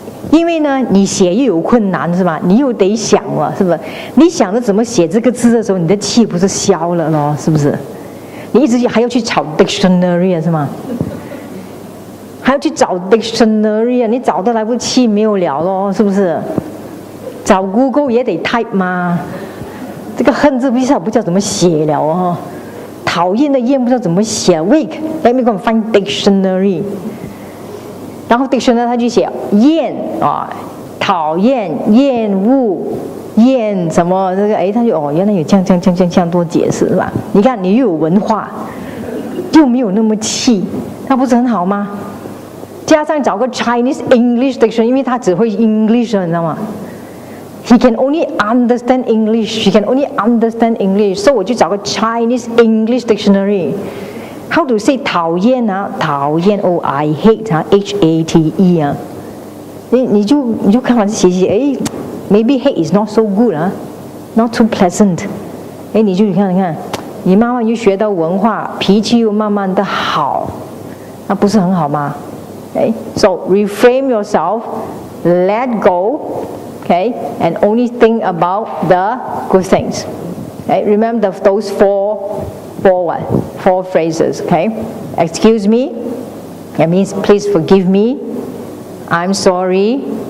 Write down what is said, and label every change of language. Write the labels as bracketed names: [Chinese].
[Chinese] 因为呢，你写又有困难是吧？你又得想了，是不是？你想着怎么写这个字的时候，你的气不是消了咯？是不是？你一直还要去找 dictionary 是吗？还要去找 dictionary 你找得来不气没有了咯，是不是？找 Google 也得 type 嘛。这个恨字不知道怎么写了哦。讨厌的厌不知道怎么写 weak， [English] let me go and find dictionary。 [Chinese] 然后 dictionary 他就写厌讨厌、厌恶。厌什么这个他就原来有这样多解释是吧？你看你又有文化，又没有那么气，那不是很好吗？加上找个 Chinese English dictionary， 因为他只会 English 你知道吗？ [English] He can only understand English. She can only understand English. So [Chinese] 我就找个 [English] Chinese English dictionary. How to say [Chinese] 讨厌啊？ [English] 讨厌 ，Oh I hate 啊 ，H-A-T-E 啊。 [Chinese] 你就看完写， [English] 哎 ，maybe hate is not so good 啊 ，not too pleasant。 [Chinese] 哎，你看，你慢慢又学到文化，脾气又慢慢的好，那不是很好吗？ [English] 哎 ，so reframe yourself, let go, okay, and only think about the good things. Okay, remember those four phrases. Okay, excuse me. That means please forgive me. I'm sorry.